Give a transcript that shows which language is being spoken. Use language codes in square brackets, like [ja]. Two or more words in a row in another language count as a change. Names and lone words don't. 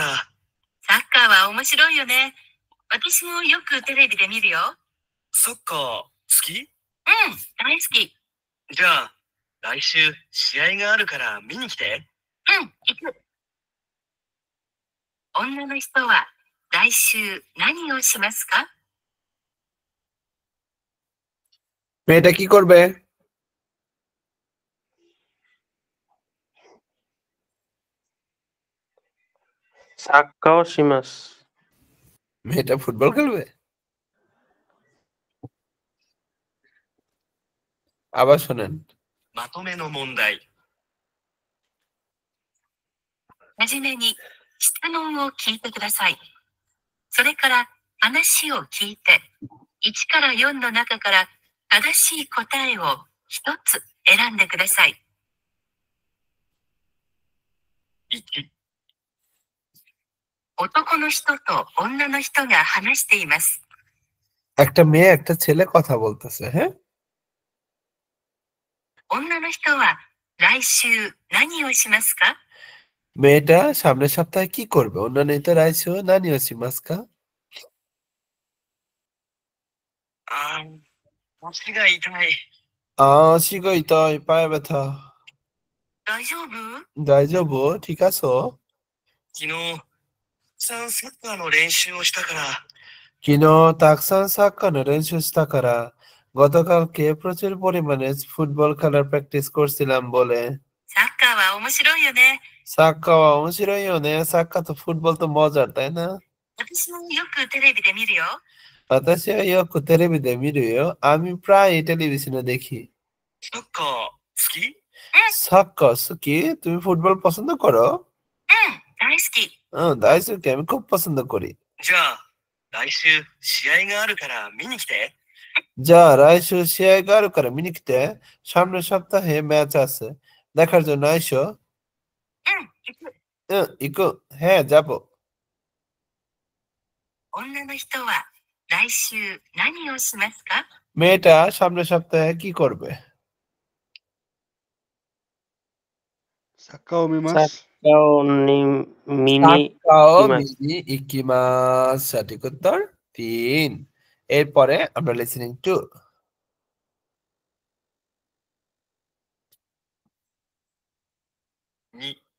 [ja] サッカーは面白いよね。私もよくテレビで見るよ。サッカー好き？うん、大好き。じゃあ、来週試合があるから見に来て。うん、行く。女の人は来週何をしますか？ [bn] মেয়েটা কি করবে? [ja] サッカーをします. [bn] মেয়েটা ফুটবল খেলবে? আবার শোনেন। [ja] まとめの問題。はじめに質問を聞いてください。それから話を聞いて、1から4の中から正しい答えを一つ選んでください。 1、男の人と女の人が話しています。 [bn] একটা মেয়ে একটা ছেলে কথা বলতেছে, হ্যাঁ? [ja] 女の人は来週何をしますか? [bn] মেয়েটা সামনের সপ্তাহে কি করবে? [ja] 女の人来週何をしますか? 足が痛い。足が痛い、 [bn] পায়ে ব্যথা。 [ja] 大丈夫? 大丈夫? [bn] ঠিক আছো? [ja] 昨日、たくさんサッカーの練習をしたから。昨日たくさんサッカーの練習したから、 [bn] গতকালকে প্রচুর পরিমাণে ফুটবল খেলার প্র্যাকটিস করছিলাম বলে। [ja] サッカーは面白いよね。サッカーは面白いよね。 [bn] サッカーと ফুটবল তো মজার, তাই না? [ja] 私もよくテレビで見るよ。私はよくテレビで見るよ。 [bn] আমি প্রায় টেলিভিশনে দেখি। [ja] サッカー好き？サッカー好き? [bn] তুমি ফুটবল পছন্দ করো? [ja] 大好き。 [bn] 大好き。আমি খুব পছন্দ করি। [ja] じゃあ、来週試合があるから見に来て。じゃあ来週試合があるから見に来て。 [bn] সামনের সপ্তাহে ম্যাচ আছে। দেখার জন্য আইসো। 行く。হ্যাঁ, যাব। [ja] 女の人は来週何をしますか? [bn] মেয়েটা সামনের সপ্তাহে কি করবে? [ja] サッカーを見ます。サッカーを見ます [bn] ইকিমাস। সঠিক উত্তর 3। এরপরে আমরা লিসেনিং 2। 2、